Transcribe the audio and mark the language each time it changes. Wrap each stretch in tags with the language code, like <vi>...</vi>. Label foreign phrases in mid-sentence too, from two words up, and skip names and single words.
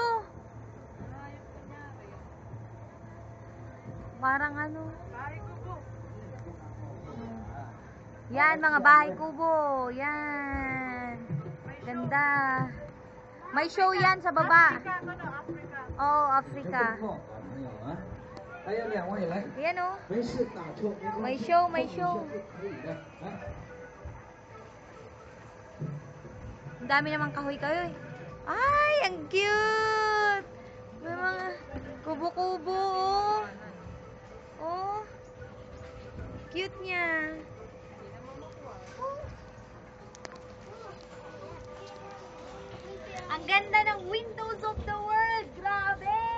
<tl>Ayun kunyari. Parang ano. Bahay kubo. Yan, mga bahay kubo. Yan. Ganda. May show yan sa baba. Africa. Oo, Africa.</tl> <zh>还有两位来，</zh> <tl>Yan oh.</tl> <zh>没事打错，</zh> <tl>May show, may show.</tl> <zh>可以的，来。</zh> <tl>Ang dami namang kahoy-kahoy. Ay, ang cute! May mga kubo-kubo, oh. Oh. Cute niya. Ang ganda ng Windows of the World! Grabe!</tl>